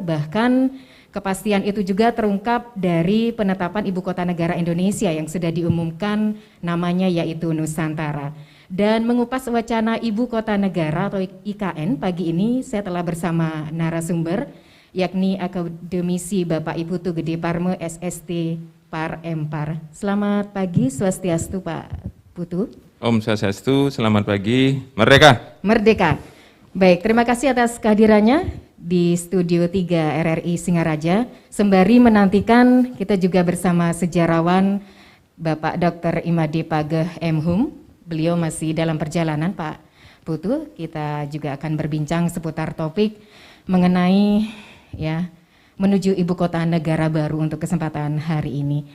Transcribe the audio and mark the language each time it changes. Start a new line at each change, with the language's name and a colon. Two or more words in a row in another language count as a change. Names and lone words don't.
Indonesian: Bahkan kepastian itu juga terungkap dari penetapan Ibu Kota Negara Indonesia yang sudah diumumkan namanya, yaitu Nusantara. Dan mengupas wacana Ibu Kota Negara atau IKN, pagi ini saya telah bersama narasumber, yakni akademisi Bapak Ibu Putu Gede Parme SST Par Empar. Selamat pagi, Swastiastu Pak Putu. Om Swastiastu, selamat pagi, merdeka. Merdeka. Baik, terima kasih atas kehadirannya di Studio 3 RRI Singaraja. Sembari menantikan, kita juga bersama sejarawan Bapak Dr. Imade Pageh M.Hum. Beliau masih dalam perjalanan, Pak Putu. Kita juga akan berbincang seputar topik mengenai menuju Ibu Kota Negara Baru untuk kesempatan hari ini.